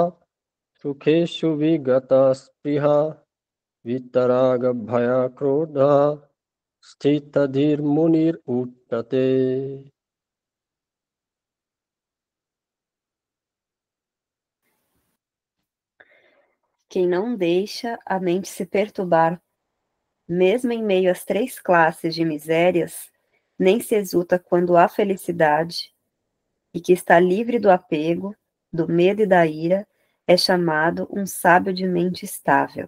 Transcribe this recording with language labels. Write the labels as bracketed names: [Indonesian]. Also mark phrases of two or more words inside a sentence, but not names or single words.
[Sanskrit] sukeshu vigata spriha vitaraga bhaya krodha sthitadhir munir uttate. [Portuguese] Quem não deixa a mente se perturbar, mesmo em meio às 3 classes de misérias, nem se exulta quando há felicidade, e que está livre do apego, do medo e da ira, é chamado um sábio de mente estável.